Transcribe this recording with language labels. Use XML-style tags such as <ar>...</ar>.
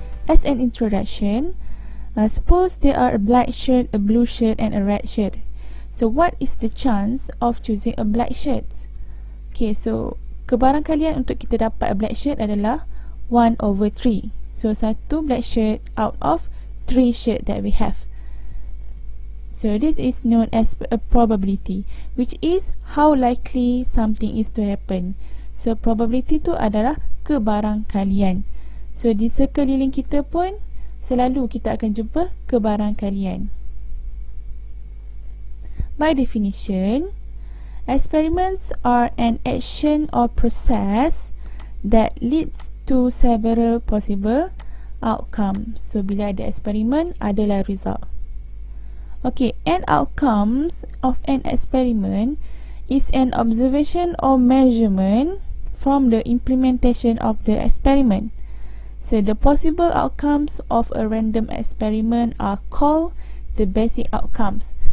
<en>As an introduction, suppose there are a black shirt, a blue shirt and a red shirt. So what is the chance of choosing a black shirt?</en> <ms>Okay, so kebarangkalian untuk kita dapat</ms> <en>a black shirt</en> <ms>adalah 1/3.</ms> <en>So</en> <ms>satu</ms> <en>black shirt out of 3 shirt that we have. So this is known as a probability, which is how likely something is to happen.</en> <ms>So probability tu adalah kebarangkalian. So di sekeliling kita pun selalu kita akan jumpa kebarangkalian.</ms> <en>By definition, experiments are an action or process that leads to several possible outcomes.</en> <ms>So bila ada eksperimen, adalah result.</ms> <en>Okay, an outcomes of an experiment is an observation or measurement from the implementation of the experiment. So the possible outcomes of a random experiment are called the basic outcomes.</en>